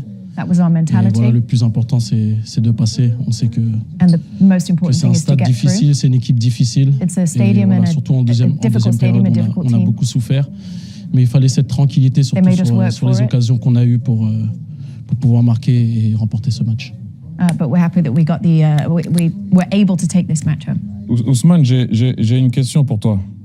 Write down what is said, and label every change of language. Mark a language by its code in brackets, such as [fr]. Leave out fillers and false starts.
[fr] Et voilà, le plus important, c'est de passer. On sait que c'est un stade difficile, c'est une équipe difficile. Et voilà, surtout en deuxième période, on a beaucoup souffert. Mais il fallait cette tranquillité, surtout sur les occasions qu'on a eues pour pouvoir marquer et remporter ce match. [en] But we're happy that we got we were able to take this match home. [fr] Ousmane, j'ai une question pour toi.